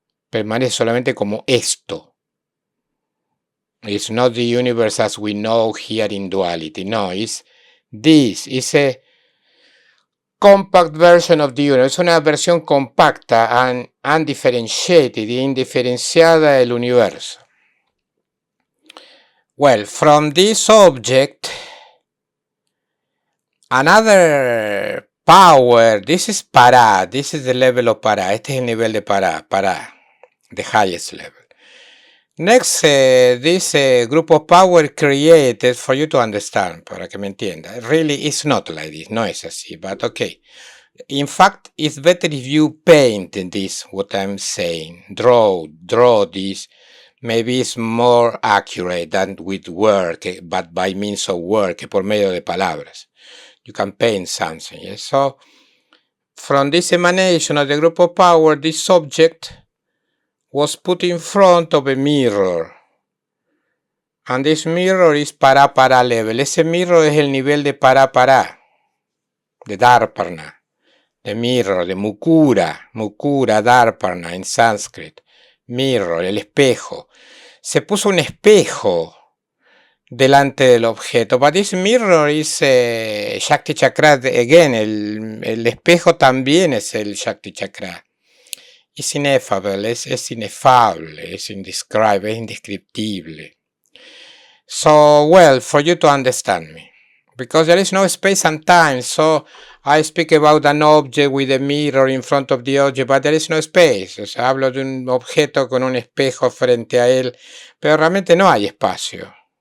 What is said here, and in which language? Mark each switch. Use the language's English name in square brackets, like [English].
[Spanish] Permanece solamente como esto. [English] It's not the universe as we know here in duality. No, it's this. It's a compact version of the universe. [Spanish] Es una versión compacta [English] and undifferentiated, [Spanish] indiferenciada del universo. [English] Well, from this object, another power, this is para, this is the level of para, [Spanish] este es el nivel de para, [English] the highest level. Next, this group of power created, for you to understand, [Spanish] para que me entienda, [English] really it's not like this, [Spanish] no es así, [English] but okay. In fact, it's better if you paint this, what I'm saying, draw this. Maybe it's more accurate than with work, but by means of work, [Spanish] por medio de palabras. [English] You can paint something, yes? So, from this emanation of the group of power, this object was put in front of a mirror. And this mirror is para level. [Spanish] Ese mirror es el nivel de para, de Dharparna. [English] The mirror, [Spanish] de Mukura, Dharparna en Sanskrit. Mirror, el espejo. Se puso un espejo delante del objeto. [English] But this mirror is Shakti Chakra. Again, [Spanish] el espejo también es el Shakti Chakra. Es [English] ineffable, [Spanish] es inefable, es [English] indescribable, [Spanish] es indescriptible. [English] So, well, for you to understand me, because there is no space and time, so I speak about an object with a mirror in front of the object, but there is no space. [Spanish] O sea, hablo de un objeto con un espejo frente a él, pero realmente no hay espacio.